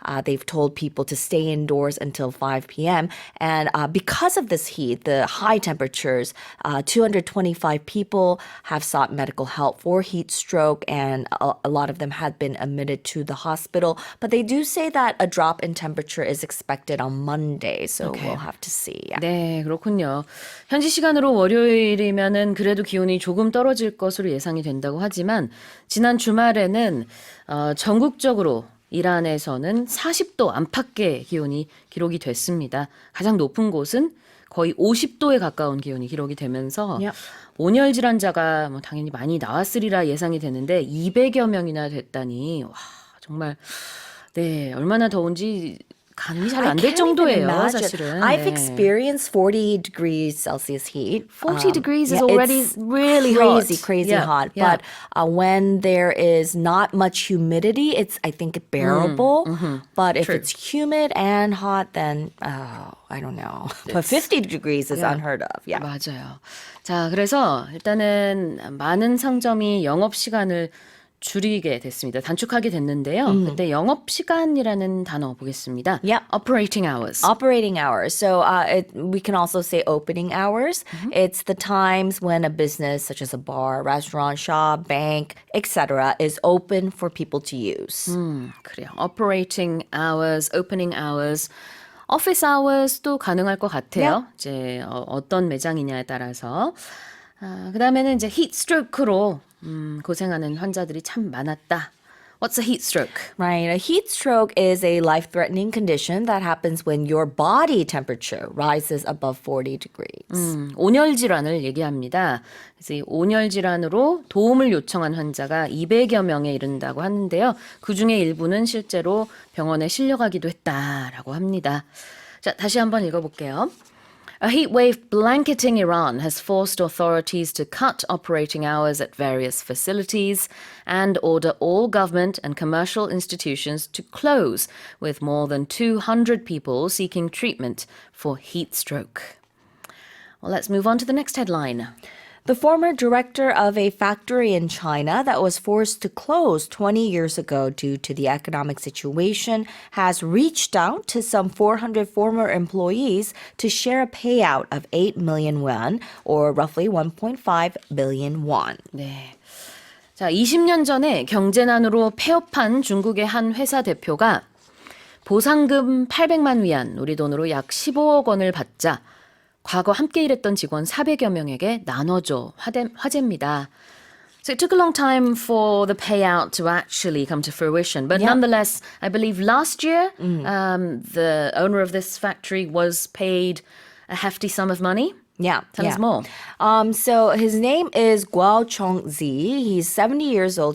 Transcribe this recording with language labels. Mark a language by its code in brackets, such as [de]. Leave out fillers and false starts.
[en] They've told people to stay indoors until 5 p.m. And because of this heat, the high temperatures, 225 people have sought medical help for heat stroke, and a lot of them had been admitted to the hospital. But they do say that a drop in temperature is expected on Monday, so we'll have to see. Yeah. [ko] 네, 그렇군요. 현지 시간으로 월요일이면은 그래도 기온이 조금 떨어질 것으로 예상이 된다고 하지만 지난 주말에는 전국적으로 이란에서는 40도 안팎의 기온이 기록이 됐습니다. 가장 높은 곳은 거의 50도에 가까운 기온이 기록이 되면서 [en] Yep. [ko] 온열 질환자가 뭐 당연히 많이 나왔으리라 예상이 되는데 200여 명이나 됐다니 와 정말 네 얼마나 더운지 감이 잘 안 될 정도예요, 사실은. [en] I've [ko] 네. [en] experienced 40 degrees Celsius heat. 40 degrees is already it's really crazy hot. hot. Yeah. But when there is not much humidity, it's, I think, bearable. But if True. it's humid and hot, then, I don't know. But 50 degrees is unheard of. Yeah. [ko] 맞아요. 자, 그래서 일단은 많은 상점이 영업 시간을 줄이게 됐습니다. 단축하게 됐는데요. 그때 영업 시간이라는 단어 보겠습니다. [en] Yep. Operating hours. Operating hours. So we can also say opening hours. It's the times when a business such as a bar, restaurant, shop, bank, etc. is open for people to use. [ko] 그래요. [en] Operating hours, opening hours. [ko] office hours도 가능할 것 같아요. 이제 어떤 매장이냐에 따라서. 그다음에는 이제 heat stroke로 고생하는 환자들이 참 많았다. [en] What's a heat stroke? Right. A heat stroke is a life-threatening condition that happens when your body temperature rises above 40 degrees. [ko] 온열 질환을 얘기합니다. 그래서 이 온열 질환으로 도움을 요청한 환자가 200여 명에 이른다고 하는데요. 그중에 일부는 실제로 병원에 실려가기도 했다라고 합니다. 자, 다시 한번 읽어볼게요. [en] A heat wave blanketing Iran has forced authorities to cut operating hours at various facilities and order all government and commercial institutions to close, with more than 200 people seeking treatment for heat stroke. Well, let's move on to the next headline. The former director of a factory in China that was forced to close 20 years ago due to the economic situation has reached out to some 400 former employees to share a payout of 8 million won, or roughly 1.5 billion won. [ko] 네. 자, 20년 전에 경제난으로 폐업한 중국의 한 회사 대표가 보상금 800만 위안, 우리 돈으로 약 15억 원을 받자 과거 함께 일했던 직원 400여 명에게 나눠줘 화제입니다. [en] So it took a long time for the payout to actually come to fruition. But nonetheless, I believe last year, the owner of this factory was paid a hefty sum of money. Yeah. Tell us more. So his name is Guo Chongzi. He's 70 years old.